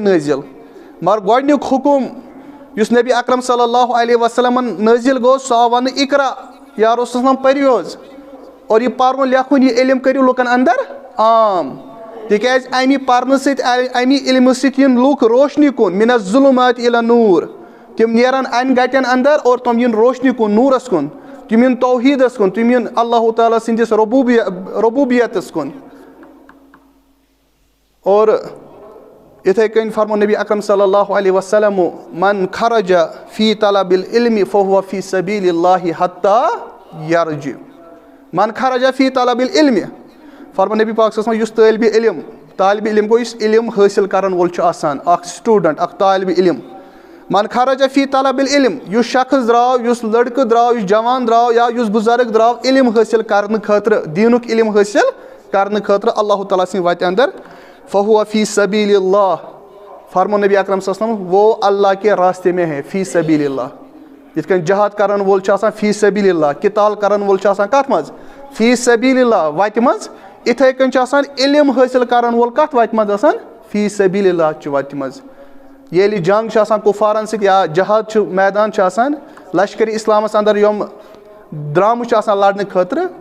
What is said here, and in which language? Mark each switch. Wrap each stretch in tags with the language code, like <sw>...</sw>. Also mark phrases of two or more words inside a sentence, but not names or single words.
<ks>نٲزِل مگر گۄڈنیُک حُکم یُس نبی اکرم</ks> <ar>صلی اللہ علیہ وسلمن</ar> <ks>نٲزِل گوٚو سُہ آو وننہٕ اقرا یا رسول پٔرِو حظ اور یہِ پرُن لیکھُن یہِ علم کٔرِو لُکن انٛدر عام تِکیازِ امہِ پرنہٕ سۭتۍ امہِ علمہٕ سۭتۍ یِن لُکھ روشنی کُن</ks> <ar>مِن الظُلُمات اِلی نوٗر</ar> <ks>تِم نیرن انہِ گٹٮ۪ن انٛدر اور تِم یِن روشنی کُن نوٗرس کُن تِم یِن توحیٖدس کُن تِم یِن اللہ تعالیٰ سٕنٛدِس ربوٗبیتس کُن اور یِتھٕے کٔنۍ فرمو نبی اکرم</ks> <ar>صلی اللہ علیہ وسلم من خرج فی طلب العلم فہو فی سبیل اللہ حتی یرجع من خرج فی طلب العلم</ar> <ks>فرمو نبی پاک</ks> <ar>صلی اللہ علیہ وسلم</ar> <ks>یُس طالبِ علم گوٚو یُس علم حٲصِل کرن وول چھُ آسان اکھ سٹوٗڈنٹ اکھ طالبِ علم</ks> <ar>من خرج فی طلب العلم</ar> <ks>یُس شخص درٛاو یُس لڑکہٕ درٛاو یُس جوان درٛاو یا یُس بُزرگ درٛاو علم حٲصِل کرنہٕ خٲطرٕ دیٖنُک علم حٲصِل کرنہٕ خٲطرٕ اللہ تعالیٰ سٕنٛدِ وتہِ انٛدر</ks> <ar>فہو فی سبیل اللہ</ar> <ks>فرمو نبی اکرم</ks> <ar>صلی اللہ علیہ وسلم</ar> <ur>وہ اللہ کے راستے میں ہے</ur> <ar>فی سبیل اللہ</ar> <ks>یِتھ کٔنۍ جہاد کرن وول چھُ آسان</ks> <ar>فی سبیل اللہ</ar> <ks>قتال کرن وول چھُ آسان کتھ منٛز</ks> <ar>فی سبیل اللہ</ar> <ks>وتہِ منٛز یِتھٕے کٔنۍ چھُ آسان علم حٲصِل کرن وول کتھ وتہِ منٛز آسان</ks> <ar>فی سبیل اللہ</ar> <ks>چہِ وتہِ منٛز ییٚلہِ جنگ چھُ آسان کُفارن سۭتۍ یا جہاد چھُ میدان چھُ آسان لشکری اسلامس انٛدر یِم درٛامٕتۍ چھِ آسان لڑنہٕ خٲطرٕ تِم</ks>